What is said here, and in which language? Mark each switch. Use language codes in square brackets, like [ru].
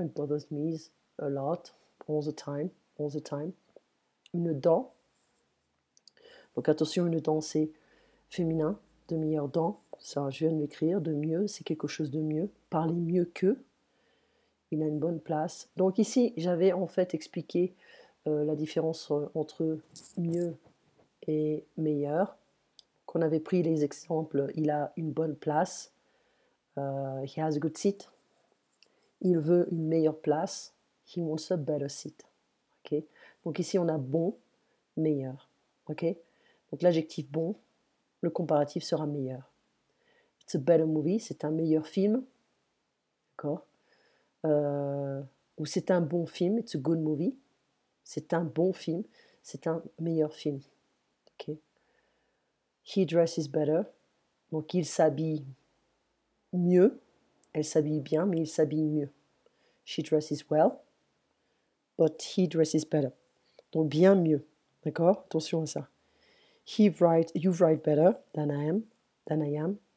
[en] It bothers me a lot, all the time, all the time. [fr] Une dent. Donc, attention, une dent, c'est féminin. De meilleure dent. Ça, je viens de l'écrire. De mieux, c'est quelque chose de mieux. Parler mieux que. Il a une bonne place. Donc ici, j'avais en fait expliqué la différence entre mieux et meilleur. Qu'on avait pris les exemples, il a une bonne place. [en] He has a good seat. [fr] Il veut une meilleure place. [en] He wants a better seat. [fr] Okay. Donc ici, on a bon, meilleur. Okay. Donc l'adjectif bon, le comparatif sera meilleur. [en] It's a better movie, [fr] c'est un meilleur film. D'accord. Ou c'est un bon film, [en] it's a good movie. [fr] C'est un bon film, c'est un meilleur film. Okay. [en] He dresses better, [fr] donc il s'habille mieux. Elle s'habille bien, mais il s'habille mieux. [en] She dresses well, but he dresses better. [fr] Donc bien mieux. D'accord? Attention à ça. [en] You write better than I am.